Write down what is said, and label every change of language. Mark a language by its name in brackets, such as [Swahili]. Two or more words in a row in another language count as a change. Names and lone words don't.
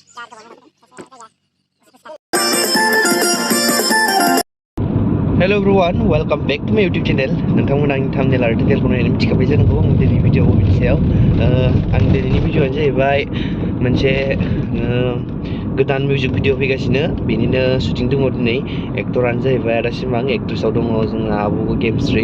[English] Hello everyone, welcome back to my YouTube channel. [Bodo] नोंथांमोना आंनि thumbnail आरो title खौ नायनानै मिथिखाबाय जानांगौ आं दिनै भिडिअ बबेनि सायाव आं दिनैनि भिडिअआनो जाहैबाय मोनसे गोदान [English] music video [Bodo] फैगासिनो बेनिनो शुटिं दङ दिनै एक्टरानो जाहैबाय आदासिमां एक्ट्रेसआव दङ जोंहा आब' गेमस्रि